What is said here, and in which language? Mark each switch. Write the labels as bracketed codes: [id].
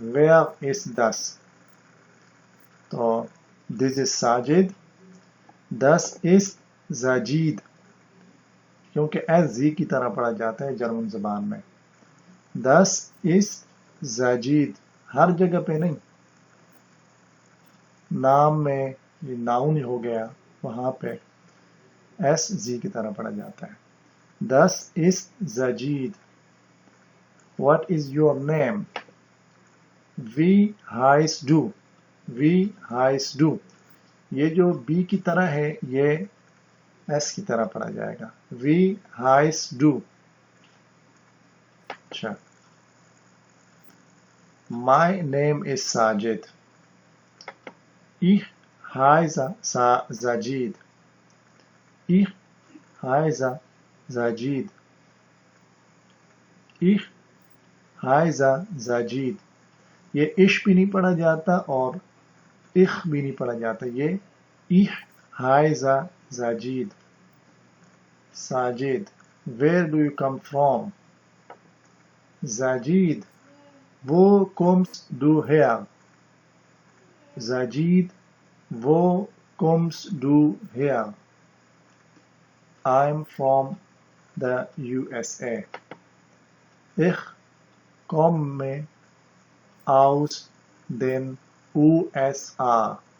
[en] where is this, [hi] तो this is Sajid, this is जाजीद, क्योंकि S G की तरह पढ़ा जाता है जर्मन ज़बान में। [en] this is [hi] जाजीद, हर जगह पे नहीं, नाम में ये नाउन हो गया वहाँ पे एस जी की तरह पढ़ा जाता है। [en] This is जाजीद। What is your name? [de] We heißt du, we heißt du। [hi] ये जो बी की तरह है ये एस की तरह पढ़ा जाएगा, [de] we heißt du। अच्छा, [en] My name is Sajid, [de] ich heiße Sajid, ich heiße Sajid, ich heiße Sajid। [hi] ये इश भी नहीं पढ़ा जाता और इख भी नहीं पढ़ा जाता, ये [de] ich heiße Sajid। [en] Sajid, where do you come from? [de] Sajid, wo kommst du her? Sajid, wo kommst du her? [en] I'm from the USA. [de] Ich komme aus den USA.